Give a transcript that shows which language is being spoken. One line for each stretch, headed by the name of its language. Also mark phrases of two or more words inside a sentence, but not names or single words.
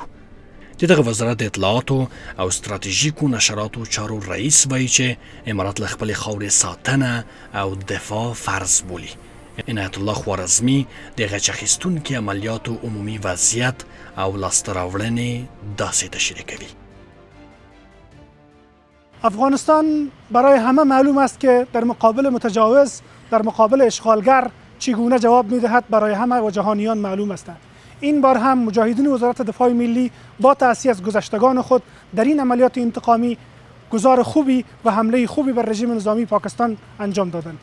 Pashto: د دغه وزارت د اطلاعاتو او ستراتیژیکو نشراتو چارو رئیس وایي چې امارات له خپلې خاورې ساتنه او دفاع فرض بولي. عنایت الله خوارزمي د غچ اخیستونکي عملیاتو عمومي وضعیت او لاسته راوړنې داسې تشریح کوي.
Persian: افغانستان برای همه معلوم است که در مقابل متجاوز، در مقابل اشغالگر چگونه جواب می‌دهد برای همه و جهانیان معلوم است. این بار هم مجاهدین وزارت دفاع ملی با تأسیس از گذشتگان خود در این عملیات انتقامی گزار خوبی و حمله خوبی بر رژیم نظامی پاکستان انجام دادند.